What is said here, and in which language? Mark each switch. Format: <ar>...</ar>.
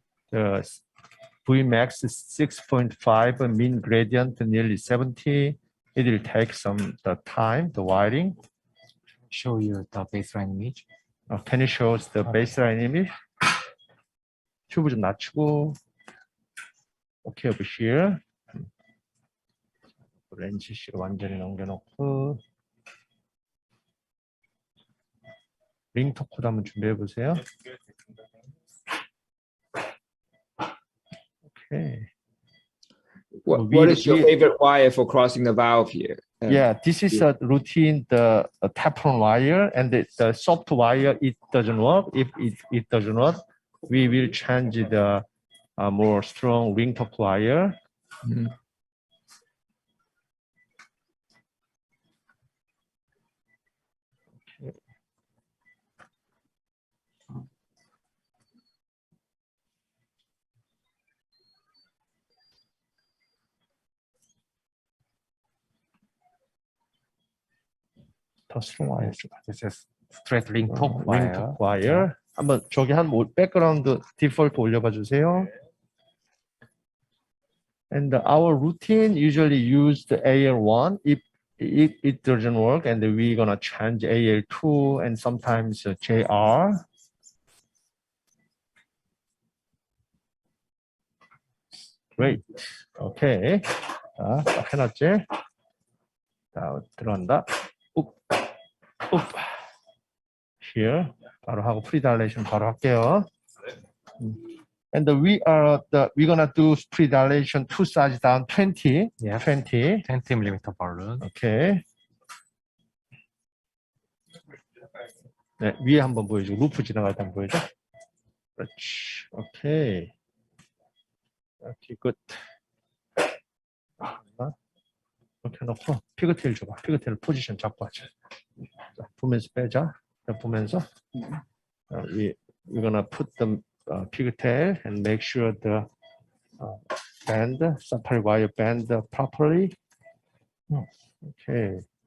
<en>The Vmax is 6.5, mean gradient nearly 70. It will take some time, the wiring. Show you the baseline image. Can you show us the baseline image?</en> <ko>튜브 좀 낮추고.</ko> <en>Okay, over here.</en> <ko>렌즈 C로 완전히 넘겨놓고 링터 코드 한번 준비해 보세요.</ko> <en>Okay. What is your favorite wire for crossing the valve here? Yeah, this is a routine, the tapered wire, and the soft wire, it doesn't work. If it doesn't work, we will change the more strong ring top wire. 더 strong wire. This is straight ring top ring wire. top wire.</en> <ko>한번 저기 한 백그라운드 디폴트 올려봐 주세요.</ko> <en>And our routine usually use the AL1 if it doesn't work, and we're gonna change AL2 and sometimes JR. Great. Okay.</en> <ko>자, 딱 해놨지? 자, 들어간다.</ko> <en>Here.</en> <ko>바로 하고 pre-dilation 바로 할게요.</ko> <en>And we're gonna do pre-dilation two sides down 20. Yeah. 20 millimeter balloon. Okay.</en> <ko>네, 위에 한번 보여줘. 루프 지나갈 때 한번 보여줘. 그렇지. 오케이. 오케이, 굿. 이렇게 놓고 피그테일 줘봐. 피그테일 포지션 잡고 하자. 자, 보면서 빼자. 자, 보면서</ko> <en>we're gonna put the pigtail and make sure the band, supply wire band properly. Okay.</en>